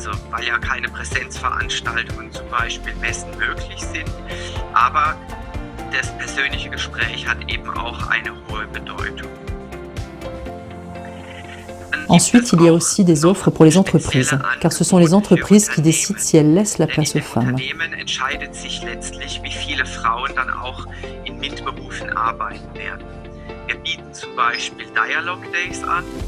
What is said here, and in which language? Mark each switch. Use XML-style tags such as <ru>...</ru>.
<de>Weil ja keine Präsenzveranstaltungen, zum Beispiel Messen, möglich sind. Aber das persönliche Gespräch hat eben auch eine hohe Bedeutung.</de> <fr>Ensuite, il y a aussi des offres pour les entreprises, car ce sont les entreprises qui décident si elles laissent la place aux femmes.</fr> <de>Entscheidet sich letztlich, wie viele Frauen dann auch in MINT-Berufen arbeiten werden. Wir bieten zum Beispiel Dialogue Days an.</de>